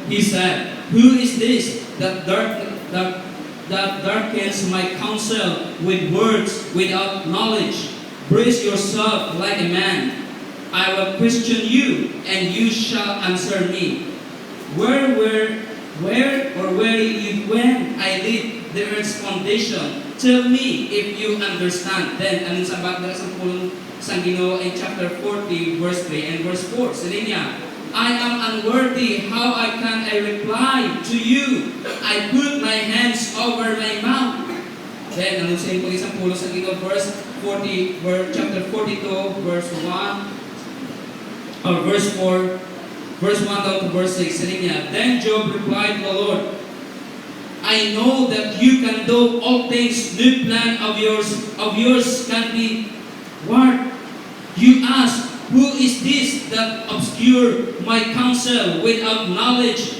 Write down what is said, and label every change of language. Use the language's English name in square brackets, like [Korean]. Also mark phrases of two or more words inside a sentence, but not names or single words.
[English] He said, who is this that darkens my counsel with words without knowledge? Brace yourself like a man. I will question you, and you shall answer me. Where you when I laid the earth's foundation? Tell me if you understand. Then, [Cebuano] anong sabat na sa pulong sa Ginoo [English] in chapter 40, verse 3 and verse 4. [Filipino] Sabi niya, [English] I am unworthy, how can I reply to you? I put my hands over my mouth. Then, [Cebuano] anong sa isang pulong sa Ginoo, [English] chapter 42, verse 1, or verse 4, verse 1 down to verse 6. [Filipino] Sabi niya, [English] then Job replied to the Lord, I know that you can do all things. No plan of yours can be thwarted. You ask, who is this that obscure my counsel without knowledge?